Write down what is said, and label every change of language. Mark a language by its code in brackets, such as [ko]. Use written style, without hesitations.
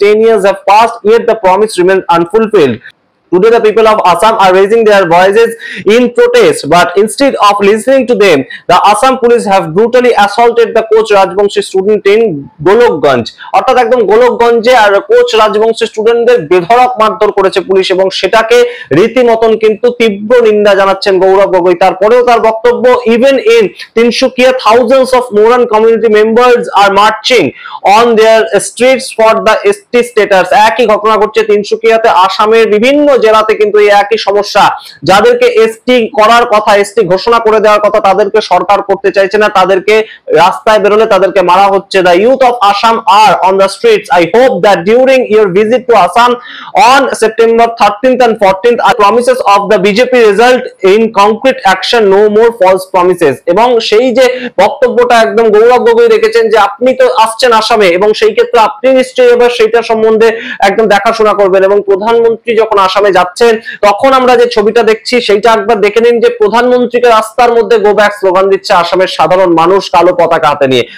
[en] 10 years have passed, yet the promise remains unfulfilled. Today the people of Assam are raising their voices in protest, but instead of listening to them, the Assam police have brutally assaulted the Koch Rajbangshi student in Golokganj. [bn] অর্থাৎ একদম গোলকগঞ্জে আর coach Rajbanshi স্টুডেন্টদের বেধড়ক মারধর করেছে police এবং সেটাকে রীতিমতন কিন্তু তীব্র নিন্দা জানাচ্ছেন গৌরব গগৈ। তারপরেও তার বক্তব্য, [en] Even in Tinsukia thousands of Moran community members are marching on their streets for the ST status. [bn] একই ঘটনা ঘটছে তিনসুকিয়াতে, আসামের বিভিন্ন জেলাতে কিন্তু এই একই সমস্যা। যাদেরকে এসটি করার কথা, এসটি ঘোষণা করে দেওয়ার কথা, তাদেরকে সরকার করতে চাইছে না, তাদেরকে রাস্তায় বেরোলে তাদেরকে মারা হচ্ছে। [en] The youth of Assam are on the streets. I hope that during your visit to Assam on September 13th and 14th, promises of the BJP result in concrete action, no more false promises. [bn] এবং সেই যে বক্তব্যটা একদম গৌরব গগৈ রেখেছেন যে আপনি তো আসছেন আসামে এবং সেই ক্ষেত্রে আপনি নিশ্চয়ই এবার সেইটা সম্বন্ধে একদম দেখাশোনা করবেন এবং প্রধানমন্ত্রী যখন আসামে আসামে যাচ্ছেন তখন আমরা যে ছবিটা দেখছি সেইটা একবার দেখে নিন, যে প্রধানমন্ত্রীকে রাস্তার মধ্যে গো ব্যাক স্লোগান দিচ্ছে আসামের সাধারণ মানুষ কালো পতাকা হাতে নিয়ে।